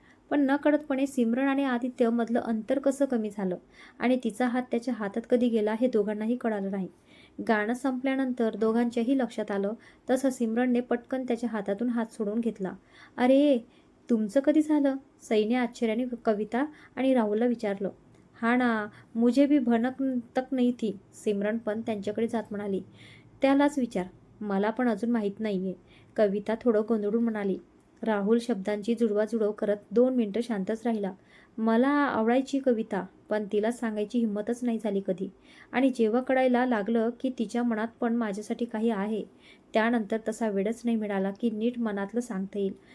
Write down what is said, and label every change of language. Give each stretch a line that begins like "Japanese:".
Marathi: पण नकळतपणे सिमरन आणि आदित्य मधलं अंतर कसं कमी झालं आणि तिचा हात त्याच्या हातात कधी गेला हे दोघांनाही कळालं नाही. गाणं संपल्यानंतर दोघांच्याही लक्षात आलं. तसं सिमरनने पटकन त्याच्या हातातून हात सोडून घेतला. "अरे, तुमचं कधी झालं?" सईने आश्चर्याने कविता आणि राहुलला विचारलं.
Hindi: "हा ना, मुझे भी भनक तक नहीं थी."
Marathi: सिमरन पण त्यांच्याकडे जात म्हणाली. "त्यालाच विचार, मला पण अजून माहीत नाहीये." कविता थोडं गोंधळून म्हणाली. राहुल शब्दांची जुळवाजुळव करत 2 मिनिटं शांतच राहिला. "मला आवडायची कविता, पण तिला सांगायची हिंमतच नाही झाली कधी. आणि जेव्हा कळायला लागलं की तिच्या मनात पण माझ्यासाठी काही आहे, त्यानंतर तसा वेळच नाही मिळाला की नीट मनातलं सांगता येईल.